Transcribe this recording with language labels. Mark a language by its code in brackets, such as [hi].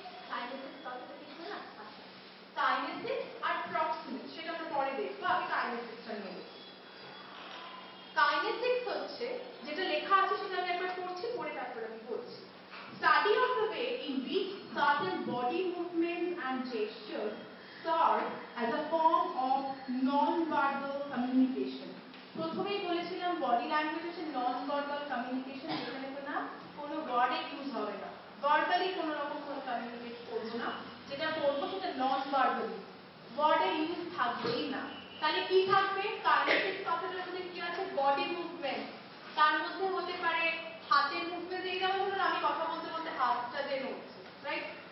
[bn] Kinesics টপিকটা কি শোনা? আচ্ছা, কাইনেসিক্স আর প্রক্সিমিক্স সেটা আমরা পরে দেখবো, আগে কাইনেসিক্সটা নিয়ে দেখবো। কাইনেসিক্স হচ্ছে যেটা লেখা আছে সেটা আমি একবার পড়ছি, পড়ে তারপর আমি বলছি। [en] Study of the way in which certain body movements and gestures serve as a form of non-verbal communication. [bn] প্রথমেই বলেছিলাম বডি ল্যাঙ্গুয়েজ হচ্ছে নন ভার্বাল কমিউনিকেশন, যেখানে কোনো ওয়ার্ডে ইউজ হবে না, ভার্বালি কোনো রকম কোনো কমিউনিকেট করবো না, যেটা করবো সেটা নন ভার্বালি, ওয়ার্ডে ইউজ থাকবেই না। তাহলে কি থাকবে? কাইনেসিক্স কথাটার মধ্যে কি আছে? Body movement. তার মধ্যে হতে পারে হাতের মুভমেন্ট, এই যেমন ধরুন আমি কথা বলতে বলতে হাতটা যে নড়ছে, রাইট?